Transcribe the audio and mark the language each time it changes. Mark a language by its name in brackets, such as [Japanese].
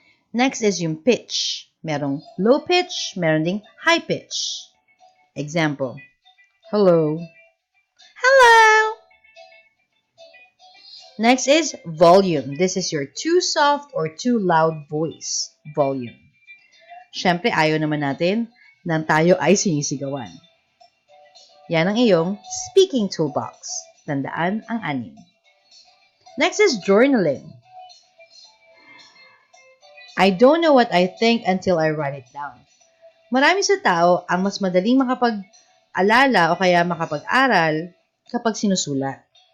[English] Next is yung pitch. [Filipino] Merong [English] low pitch, [Filipino] meron ding [English] high pitch. Example, hello. Hello! Next is volume. This is your too soft or too loud voice volume. [Filipino] Siyempre, ayaw naman natin nang tayo ay sinisigawan. Yan ang iyong speaking toolbox. Tandaan ang [English] 6. Next is journaling. I don't know what I think until I write it down. [Filipino] Marami sa tao ang mas madaling makapag-alala o kaya makapag-aral kapag sinusulat.